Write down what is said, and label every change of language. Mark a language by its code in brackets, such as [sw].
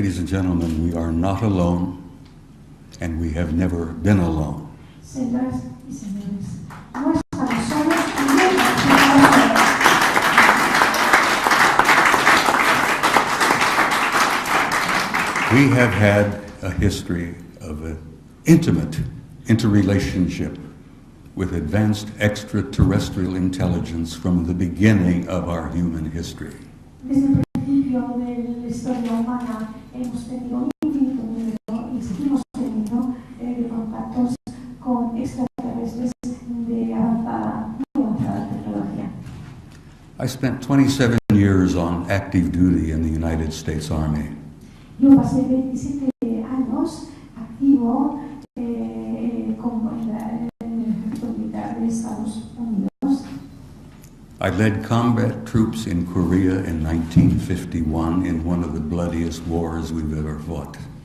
[en] gentlemen, we are not alone, and we have never been alone. [es] Señoras y señores, no estamos solos y nunca estaremos solos. [en] We have had a history of an intimate interrelationship with advanced extraterrestrial intelligence from the beginning of our human history. [es] Desde el principio de la historia humana hemos tenido un infinito número y seguimos teniendo contactos con extraterrestres de avanzada, muy avanzada tecnología. [en] I spent 27 years on active duty in the United States Army. [es] Yo pasé 27 años activo como en el ejército militar de Estados Unidos. [en] I led combat troops in Korea in 1951 in one of the bloodiest wars we've ever fought.